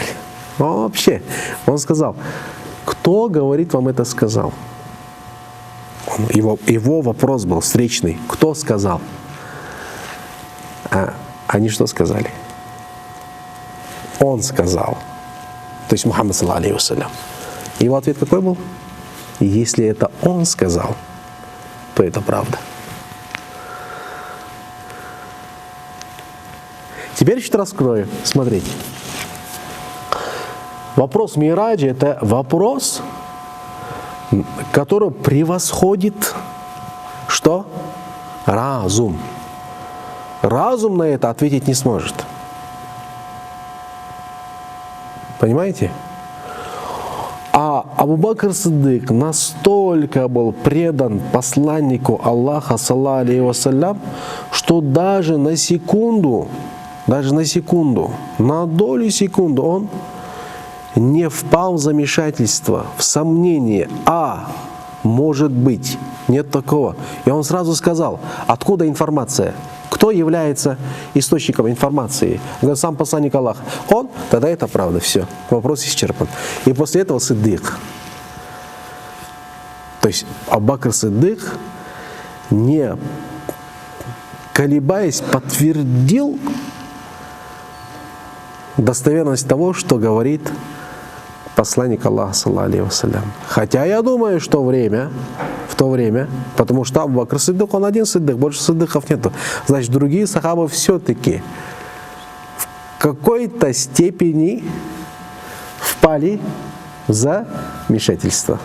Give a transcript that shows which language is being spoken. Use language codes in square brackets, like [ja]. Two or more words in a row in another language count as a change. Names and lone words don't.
[ru] Он вообще, он сказал, кто, говорит, вам это сказал? Его вопрос был встречный. Кто сказал? А они что сказали? Он сказал. То есть Мухаммад, [ar] صلى الله عليه وسلم. [ru] Его ответ какой был? Если это он сказал, то это правда. Теперь чуть раскрою. Смотрите. Вопрос мираджа – это вопрос, который превосходит что? Разум. Разум на это ответить не сможет. Понимаете? А Абу Бакр Сиддык настолько был предан посланнику Аллаха, [ar] صلى الله عليه وسلم, [ru] что даже на секунду, на долю секунды он не впал в замешательство, в сомнение, может быть, нет такого. И он сразу сказал, откуда информация? Кто является источником информации? Говорит, сам посланник Аллаха. Он? Тогда это правда, все. Вопрос исчерпан. И после этого Сиддык. То есть Абу-Бакр Сиддик, не колебаясь, подтвердил достоверность того, что говорит посланник Аллаха, [ar] صلى الله عليه وسلم. [ru] Хотя я думаю, что в то время, потому что Абу-Бакр Сиддик, он один Сиддик, больше Сиддиков нету. Значит, другие сахабы все-таки в какой-то степени впали в замешательство.